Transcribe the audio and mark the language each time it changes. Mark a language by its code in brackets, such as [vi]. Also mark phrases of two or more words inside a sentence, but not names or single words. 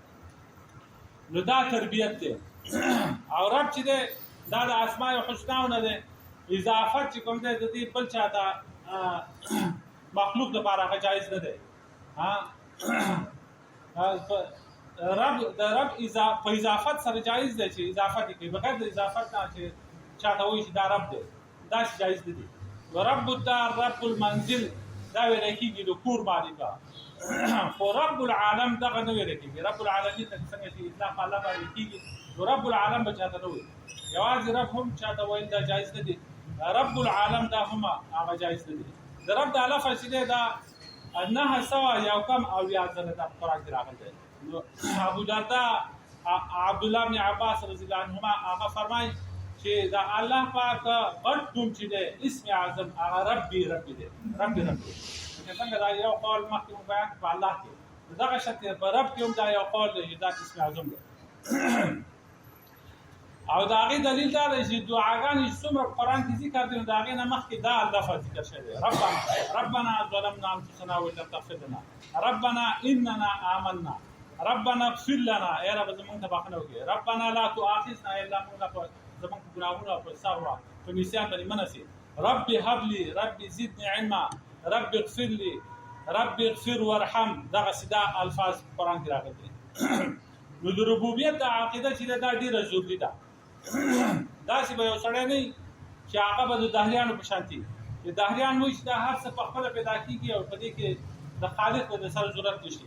[ps] نو دا تربیت دی او رب چې دی دا د [ar] اسماء الحسناو [ps] نه دی اضافت چې کوم دی د دې بل چا ته مخلوق لپاره هغه جایز نه دی رب په اضافت سره جایز دی چې اضافت کوي بغیر د اضافت نه چې چاته وایي چې دا رب دی دا جایز نه دی [ar] رب الدار رب المنزل [ps] دا ویل کېږي د کور مالک خو [ar] رب العالم [ps] دغه نه ویل کېږي [ar] رب العالمین [ps] ته څنګه چې اطلاق الله باندې کېږي نو [ar] رب العالم [ps] به چاته نه وایي یوازې رب هم چاته ویل دا جایز نه دی [ar] رب العالم [ps] دا هم هغه جایز نه دی د رب د لفظ چې دی دا 900 یو کم او یا ځله د قرآن کې راغلی دی. نو ابو الدرداء عبد الله بن عباس [ar] رضی الله عنهما [ps] هغه فرمایي چې دا الله پاک غټ نوم چې دی اسم اعظم هغه [ar] ربي ربي [ps] دی [ar] ربي ربي. [ps] څنګه دا یو قول مخکې مو بیان په الله کې دغه شرط په رب کې هم دا یو قول دی دا اسم اعظم دی. او دا غي دلیل دا دی چې دعاګانې څومره قرآن کې ذکر دي دا غي نه مخکې دا لفظ ذکر شوی دی [ar] ربنا ظلمنا انفسنا وان لم تغفر لنا ربنا اننا آمنا ربنا اغفر لنا [ps] اے رب زمونږ ته بخښنه وکړي [ar] ربنا لا تؤاخذنا [ps] الا موږ زمونږ ګناهونه په سهوا په نسیان باندې منسي [ar] رب هب لي رب زدني علما رب اغفر لي رب اغفر وارحم [ps] دغه سدا الفاظ قرآن کې راغلي دي. نو د ربوبیت د عقیده چې دا ډیره ضروري ده. داسې به یو سړی نه چې هغه به د دهریانو په شانتي د دهریان وایي چې دا هر څه په خپله پیدا کېږي او په دې کې د خالق د سره ضرورت نشي.